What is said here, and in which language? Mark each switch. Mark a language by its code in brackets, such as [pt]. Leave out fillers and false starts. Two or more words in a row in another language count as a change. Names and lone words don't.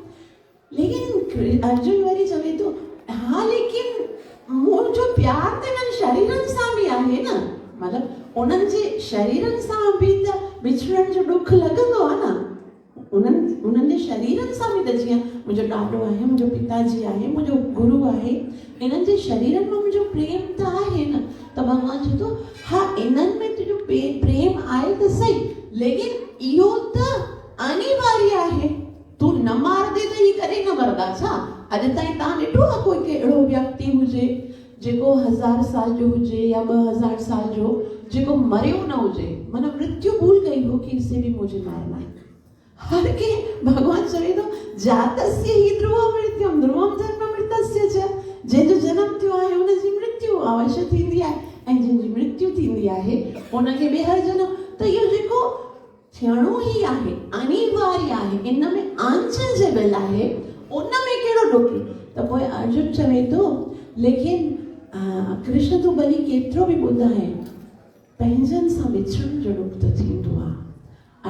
[sd] लेकिन अर्जुन वरी चवे थो हाँ लेकिन मुंहिंजो प्यार त इन्हनि शरीरनि सां बि आहे न, मतिलबु उन्हनि जे शरीरनि सां बि त विछड़ण जो दुख लॻंदो आहे न, उन्हनि जे शरीरनि सां बि त जीअं मुंहिंजो ॾाॾो आहे, मुंहिंजो पिताजी आहे, मुंहिंजो गुरु आहे, इन्हनि जे शरीरनि में मुंहिंजो प्रेम त आहे न। त भॻवान चए थो हाँ इन्हनि में तुंहिंजो प्रेम आहे त सही, लेकिन इहो त अनिवार्य आहे, तू न मार दे त ही करे न मरदा छा। अॼु ताईं तव्हां ॾिठो आहे कोई अहिड़ो व्यक्ति हुजे जेको 1000 साल जो हुजे या 2000 साल जो जेको मरियो न हुजे, माना [hi] मृत्यु भूल गई हो कि इसे भी मुझे मारना है। [sd] हर के भगवान चवे थो [sa] जातस्य ही ध्रुवं मृत्युम ध्रुवं धर्ममृतस्य च, [sd] जंहिंजो जनम थियो आहे उनजी मृत्यु अवश्य थींदी आहे, ऐं जंहिंजी मृत्यु थींदी आहे उनखे ॿीहर जनम, त इहो जेको थियणो ई आहे अनिवार्य आहे, इन में अनचेंजेबल आहे, उन में कहिड़ो डुक। त पोइ अर्जुन चवे थो लेकिन कृष्ण तूं भली केतिरो बि ॿुधाए पंहिंजनि सां विछड़ण जो डुख त थींदो आहे।